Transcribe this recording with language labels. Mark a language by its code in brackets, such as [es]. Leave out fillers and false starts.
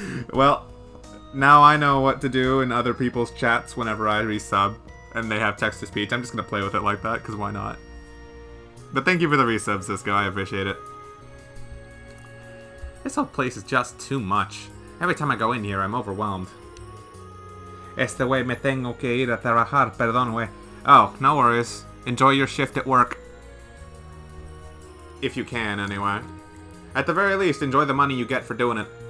[en] Well, now I know what to do in other people's chats whenever I resub and they have text-to-speech. I'm just gonna play with it like that, because why not? But thank you for the resub, Cisco. I appreciate it. This whole place is just too much. Every time I go in here, I'm overwhelmed. [es] Este way me tengo que ir a trabajar, perdón, wey. [en] Oh, no worries. Enjoy your shift at work. If you can, anyway. At the very least, enjoy the money you get for doing it.